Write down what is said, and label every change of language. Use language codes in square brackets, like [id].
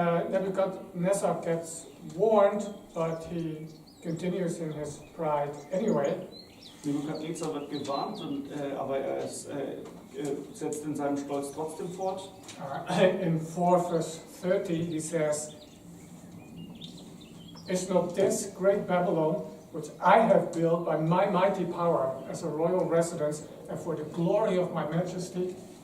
[en] Nebuchadnezzar gets warned, but he continues in his pride anyway. [de] Nebukadnezar wird gewarnt, aber er setzt in seinem Stolz trotzdem fort. [en] In 4 verse 30 he says, "Is not this great Babylon, which I have built by my mighty power as a royal residence and for the glory of my majesty?"